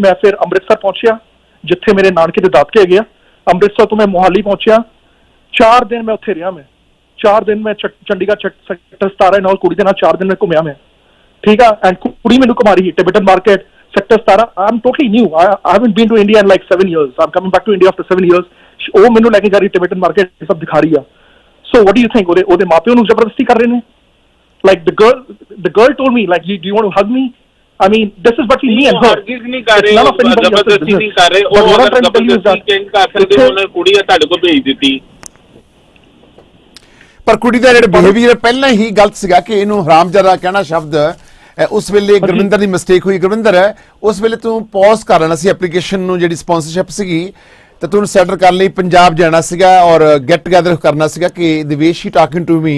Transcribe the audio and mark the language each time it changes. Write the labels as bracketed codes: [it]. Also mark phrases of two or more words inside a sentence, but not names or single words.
[pa] ਮੈਂ ਫਿਰ ਅੰਮ੍ਰਿਤਸਰ ਪਹੁੰਚਿਆ ਜਿੱਥੇ ਮੇਰੇ ਨਾਨਕੇ ਦੇ ਦਾਦਕੇ ਹੈਗੇ ਆ। ਅੰਮ੍ਰਿਤਸਰ ਤੋਂ ਮੈਂ ਮੋਹਾਲੀ ਪਹੁੰਚਿਆ। 4 ਦਿਨ ਮੈਂ ਉੱਥੇ ਰਿਹਾ। ਮੈਂ 4 ਦਿਨ ਮੈਂ ਚੰਡੀਗੜ੍ਹ ਸੈਕਟਰ 17 ਨਾਲ ਕੁੜੀ ਦੇ ਨਾਲ 4 ਦਿਨ ਮੈਂ ਘੁੰਮਿਆ ਮੈਂ, ਠੀਕ ਆ। ਐਂਡ ਕੁੜੀ ਮੈਨੂੰ ਘੁਮਾ ਰਹੀ ਟਿਬੇਟਨ ਮਾਰਕੀਟ ਸੈਕਟਰ 17। [en] I am totally new, I haven't been to India in like 7 years. I'm coming back to India after 7 years. [pa] ਉਹ ਮੈਨੂੰ ਲੈ ਕੇ ਜਾ ਰਹੀ ਟਿਬੇਟਨ ਮਾਰਕੀਟ, ਸਭ ਦਿਖਾ ਰਹੀ ਆ। [en] ਸੋ what do you think? [pa] ਉਹਦੇ ਮਾਪਿਓ ਨੂੰ ਜ਼ਬਰਦਸਤੀ ਕਰ ਰਹੇ ਨੇ। [en] Like the girl told me like, do you want to hug me? I mean, this is between me and her. [pa] ਹਰਗਿਜ਼ ਨਹੀਂ ਕਰ ਰਹੇ, ਜ਼ਬਰਦਸਤੀ ਨਹੀਂ ਕਰ ਰਹੇ। ਉਹ ਅਗਰ ਜ਼ਬਰਦਸਤੀ ਚੇਂਜ ਕਰ ਸਕਦੇ ਉਹਨੇ ਕੁੜੀ ਆ ਤੁਹਾਡੇ ਕੋਲ ਭੇਜ ਦਿੱਤੀ। ਪਰ ਕੁੜੀ ਦਾ ਜਿਹੜਾ ਬਿਹੇਵੀਅਰ ਪਹਿਲਾਂ ਹੀ ਗਲਤ ਸੀਗਾ ਕਿ ਇਹਨੂੰ ਹਰਾਮਜ਼ਾਦਾ ਕਹਿਣਾ ਸ਼ਬਦ ਉਸ ਵੇਲੇ ਗੁਰਵਿੰਦਰ ਦੀ ਮਿਸਟੇਕ ਹੋਈ। ਗੁਰਵਿੰਦਰ ਉਸ ਵੇਲੇ ਤੂੰ ਪੌਜ਼ ਕਰ ਲੈਣਾ ਸੀ ਐਪਲੀਕੇਸ਼ਨ ਨੂੰ, ਜਿਹੜੀ ਸਪਾਂਸਰਸ਼ਿਪ ਸੀਗੀ, ਤੇ ਤੂੰ ਸੈਟਲ ਕਰਨ ਲਈ ਪੰਜਾਬ ਜਾਣਾ ਸੀਗਾ ਔਰ [en] get together [pa] ਕਰਨਾ ਸੀਗਾ ਕਿ [en] the way she talking to me.